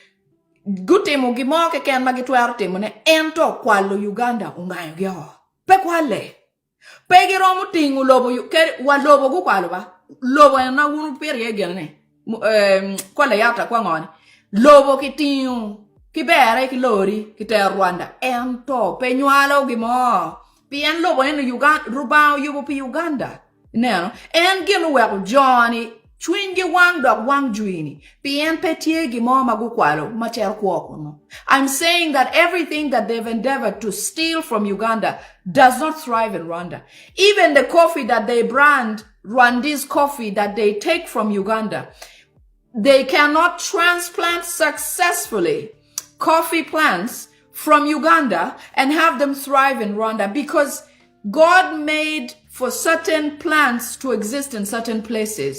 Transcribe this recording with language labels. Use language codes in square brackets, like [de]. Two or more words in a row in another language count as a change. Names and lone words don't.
[ach] gutimo gimo ke ken magitwero timo ne ento kwalo Uganda ungayo gyo pe kwale pe giro mutingu lobo ke walobo gu kwalo ba lobo na wunu perie gelne kwale yata kwa ngoni lobo kitingu kibere kilori kite Rwanda ento pe nywalo gimo pien lobo en Uganda rubao yubo pi Uganda neno en gino weko Johnny Chwingi wang dog wang juini. Pien petie gimo magukwalo macher kuokono. [en] I'm saying that everything that they've endeavored to steal from Uganda does not thrive in Rwanda. Even the coffee that they brand, Rwandese coffee that they take from Uganda, they cannot transplant successfully coffee plants from Uganda and have them thrive in Rwanda because God made for certain plants to exist in certain places.